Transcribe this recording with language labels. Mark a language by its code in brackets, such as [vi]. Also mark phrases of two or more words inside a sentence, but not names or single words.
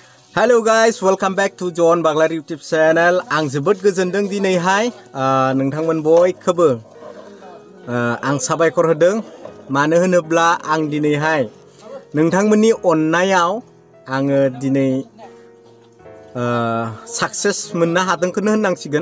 [en] Hello guys, welcome back to John Baglar YouTube channel. [brx] Ang जोबोद गोजोनदों दिनैहाय नोंथांमोन बयखौबो आं साबायखर होदों मानो होनोब्ला आं दिनैहाय नोंथांमोननि अननायाव आङो दिनै सक्सेस मोननो हादोंखौनो होननांसिगोन।